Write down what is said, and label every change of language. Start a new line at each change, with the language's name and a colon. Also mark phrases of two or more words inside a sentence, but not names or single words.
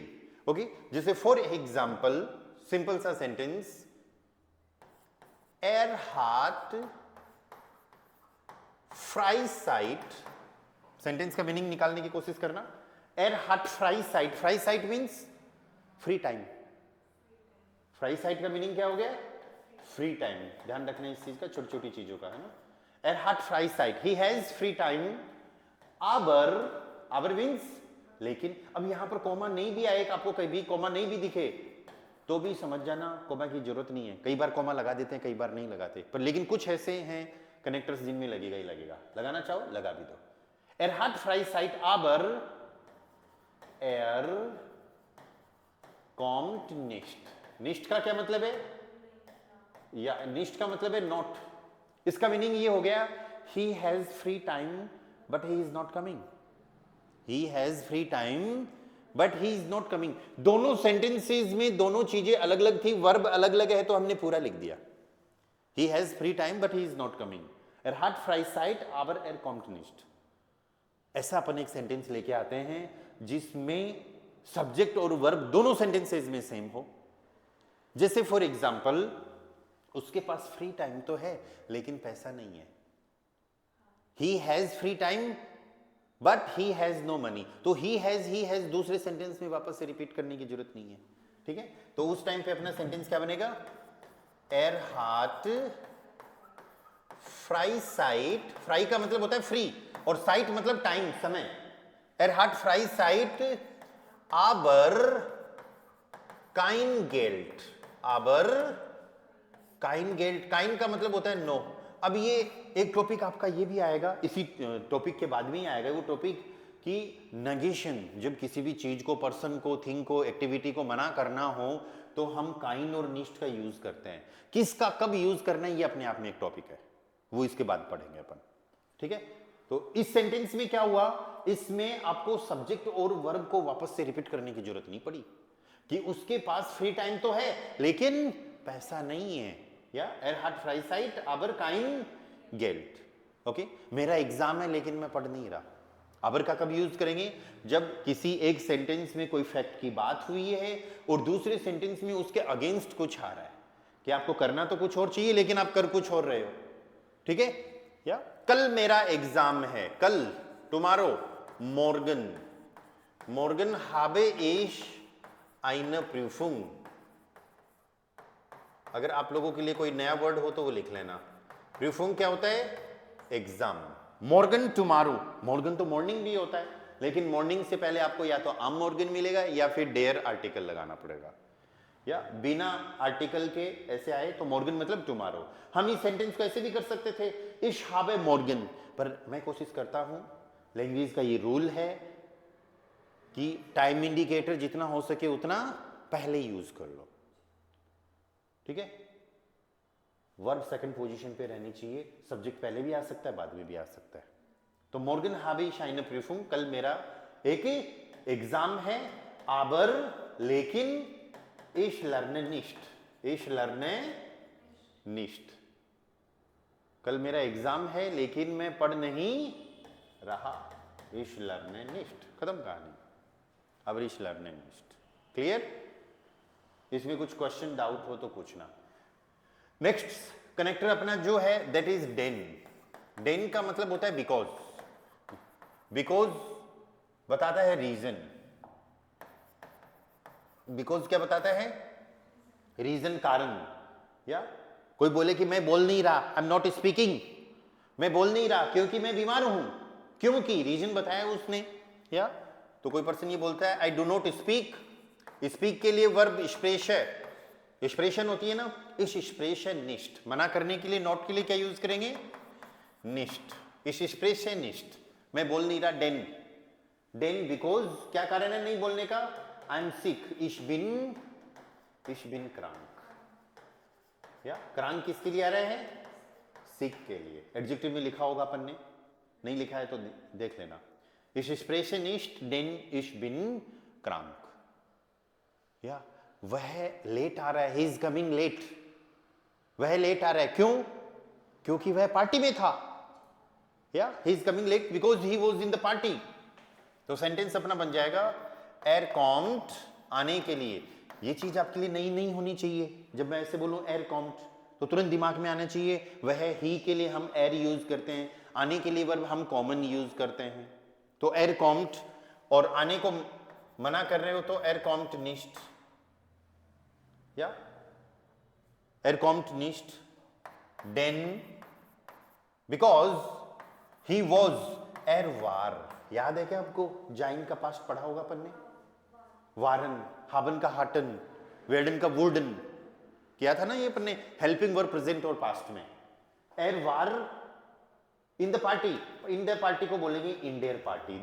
Hindi: ओके, जैसे
English: for example simple
Hindi: सा सेंटेंस,
German: Er hat Freizeit.
Hindi: सेंटेंस का मीनिंग निकालने की कोशिश करना।
German: Er hat Freizeit,
Hindi: फ्राई साइट
English: means free time.
Hindi: फ्राई साइट का मीनिंग क्या हो गया?
English: free time,
Hindi: ध्यान रखना इस चीज का, छोटी छोटी चीजों का, है ना।
German: Er hat Freizeit,
English: he has free time,
Hindi: aber मीन्स लेकिन। अब यहां पर कॉमा नहीं भी आए, आपको कभी कॉमा नहीं भी दिखे तो भी समझ जाना कॉमा की जरूरत नहीं है। कई बार कॉमा लगा देते हैं, कई बार नहीं लगाते, पर लेकिन कुछ ऐसे हैं कनेक्टर्स जिनमें लगेगा ही लगेगा, लगाना चाहो लगा भी दो।
German: Er hat Freizeit, aber er kommt nicht।
Hindi: nicht का क्या मतलब है, या nicht का मतलब है नॉट। इसका मीनिंग ये हो गया
English: he has free time but he is not coming, he has free time but he is not coming।
Hindi: दोनों सेंटेंसेस में दोनों चीजें अलग अलग थी, वर्ब अलग अलग है, तो हमने पूरा लिख दिया
English: he has free time but he is not coming,
German: er hat Freizeit aber er kommt nicht।
Hindi: ऐसा अपन एक सेंटेंस लेके आते हैं जिसमें सब्जेक्ट और वर्ब दोनों सेंटेंसेस में सेम हो। जैसे
English: for example,
Hindi: उसके पास
English: free time
Hindi: तो है लेकिन पैसा नहीं है।
English: he has free time but he has no money।
Hindi: तो
English: he has
Hindi: दूसरे सेंटेंस में वापस से रिपीट करने की जरूरत नहीं है, ठीक है। तो उस टाइम पे अपना सेंटेंस क्या बनेगा,
German: er hat Freizeit,
Hindi: फ्राई का मतलब होता है फ्री, और साइट मतलब टाइम, समय।
German: er hat Freizeit aber kein Geld, aber kein Geld, kein
Hindi: का मतलब होता है नो। अब ये एक टॉपिक आपका ये भी आएगा, इसी टॉपिक के बाद में ही आएगा वो टॉपिक कि नेगेशन, जब किसी भी चीज को, पर्सन को, थिंग को, एक्टिविटी को मना करना हो तो हम काइन और निष्ठ का यूज करते हैं। किसका कब यूज करना है ये अपने आप में एक टॉपिक है, वो इसके बाद पढ़ेंगे अपन, ठीक है। तो इस सेंटेंस में क्या हुआ, इसमें आपको सब्जेक्ट और वर्ब को वापस से रिपीट करने की जरूरत नहीं पड़ी कि उसके पास
English: free time
Hindi: तो है लेकिन पैसा नहीं है, या
German: er hat Freizeit aber kein Geld।
Hindi: ओके, मेरा एग्जाम है लेकिन मैं पढ़ नहीं रहा। aber का कब यूज करेंगे, जब किसी एक सेंटेंस में कोई फैक्ट की बात हुई है और दूसरे सेंटेंस में उसके अगेंस्ट कुछ आ रहा है कि आपको करना तो कुछ और चाहिए लेकिन आप कर कुछ और रहे हो, ठीक है। या कल मेरा एग्जाम है, कल, टुमारो,
German: morgen habe ich eine Prüfung।
Hindi: अगर आप लोगों के लिए कोई नया वर्ड हो तो वो लिख लेना। प्रीफुंग क्या होता है, एग्जाम। मॉर्गन टुमारो, मॉर्गन तो मॉर्निंग भी होता है लेकिन मॉर्निंग से पहले आपको या तो
German: am Morgen
Hindi: मिलेगा या फिर डेयर आर्टिकल लगाना पड़ेगा, या बिना आर्टिकल के ऐसे आए तो मॉर्गन मतलब टुमारो। हम इस सेंटेंस को ऐसे भी कर सकते थे,
German: ich habe morgen,
Hindi: पर मैं कोशिश करता हूं, लैंग्वेज का ये रूल है कि
English: time indicator
Hindi: जितना हो सके उतना पहले यूज कर लो, ठीक है। वर्ब
English: second position
Hindi: पे रहनी चाहिए, सब्जेक्ट पहले भी आ सकता है बाद में भी आ सकता है।
German: तो मॉर्गन habe ich eine Prüfung,
Hindi: कल मेरा एक एग्जाम है,
German: aber लेकिन ich lerne nicht,
Hindi: कल मेरा एग्जाम है लेकिन मैं पढ़ नहीं रहा,
German: ich lerne nicht,
Hindi: खत्म कहानी।
German: aber ich lerne nicht,
Hindi: क्लियर। इसमें कुछ क्वेश्चन डाउट हो तो पूछना।
English: next connector
Hindi: अपना जो है
English: that is
Hindi: देन। देन का मतलब होता है बिकॉज, बिकॉज बताता है रीजन। बिकॉज क्या बताता है, रीजन, कारण। या कोई बोले कि मैं बोल नहीं रहा,
English: I am not speaking,
Hindi: मैं बोल नहीं रहा क्योंकि मैं बीमार हूं, क्योंकि रीजन बताया उसने। या तो कोई पर्सन ये बोलता है
English: I do not speak,
Hindi: स्पीक के लिए वर्ब एक्सप्रेशन होती है ना,
German: ich spreche nicht,
Hindi: मना करने के लिए, नॉट के लिए क्या यूज करेंगे, निष्ठ,
German: ich spreche nicht,
Hindi: मैं बोल नहीं रहा, डेन, डेन बिकॉज क्या कारण है नहीं बोलने का,
English: I am sick,
German: ich bin krank।
Hindi: या क्रांक किसके लिए आ रहे हैं, सिक के लिए। एडजेक्टिव में लिखा होगा अपन ने, नहीं लिखा है तो देख लेना।
German: ich spreche nicht denn ich bin krank।
Hindi: या वह लेट आ रहा है,
English: he is coming late,
Hindi: वह लेट आ रहा है, क्यों, क्योंकि वह पार्टी में था।
English: या he is coming late because he was in the party.
Hindi: तो सेंटेंस अपना बन जाएगा
German: er kommt,
Hindi: आने के लिए। ये चीज आपके लिए नई नहीं होनी चाहिए। जब मैं ऐसे बोलूं
German: er kommt
Hindi: तो तुरंत दिमाग में आना चाहिए वह ही के लिए हम एर यूज करते हैं, आने के लिए वर्ब हम कॉमन यूज करते हैं। तो
German: er kommt,
Hindi: और आने को मना कर रहे हो तो
German: er kommt nicht. या Er kommt nicht, denn
English: because he was,
German: er war,
Hindi: याद है क्या आपको? जाइन का पास्ट पढ़ा होगा अपन ने, वारन, हाबन का हाटन, वेडन का वुडन, किया था ना ये अपन ने
English: helping verb
Hindi: प्रेजेंट और पास्ट में।
German: er war
English: in the party, in the party को बोलेंगे
German: in der Party.